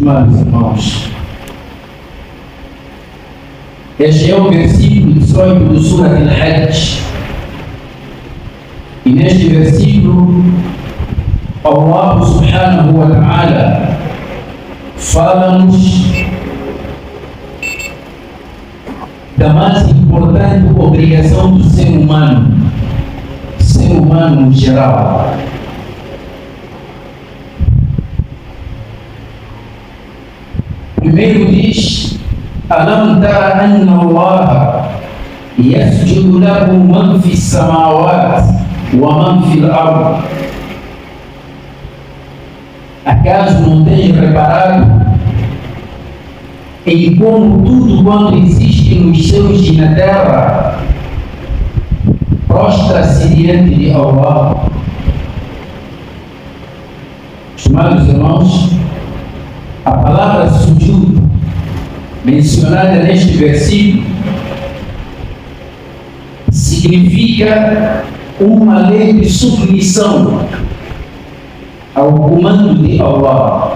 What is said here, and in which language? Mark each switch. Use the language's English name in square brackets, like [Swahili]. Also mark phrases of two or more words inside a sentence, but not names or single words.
[Portuguese] Estimados irmãos, este é o versículo 18 do Surah Al-Hajj. E neste versículo, Allah [Arabic] سبحانه وتعالى [Portuguese] fala-nos da mais importante obrigação do ser humano no geral. Primeiro diz: [Arabic] ألم تر أن الله يسجد له من في السماوات ومن في الأرض. [Portuguese] Acaso não tens reparado em como tudo quanto existe nos céus e na terra prostra-se diante de Allah? Estimados irmãos, a palavra sujud, mencionada neste versículo, significa uma lei de submissão ao comando de Allah.